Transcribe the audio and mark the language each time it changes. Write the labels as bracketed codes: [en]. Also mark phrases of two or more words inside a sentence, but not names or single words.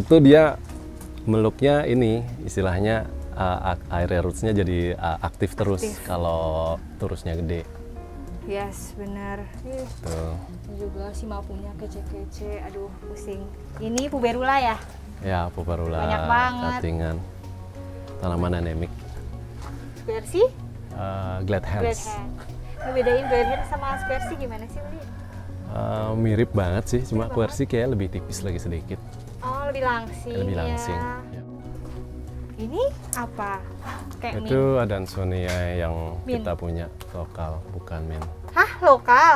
[id] itu dia meluknya ini istilahnya [en] air roots- [id] nya jadi aktif terus Aktif. kalau terusnya gede. Yes, bener. Ih, Tuh. ini juga si mapunya kece-kece. Aduh, pusing. Ini puberula ya? Ya, puberula, Banyak banget. katingan, tanaman endemik, Spersi? glad hands. Glad hand. Ngebedain glad hand sama spersi gimana sih, Beli? Mirip banget sih, cuma quercy kayak lebih tipis lagi sedikit, Oh, lebih langsing. lebih ya. langsing. Ya. Ini apa? Kayak Itu mint. Adansonia yang Mint. kita punya lokal, bukan mint. Hah, lokal?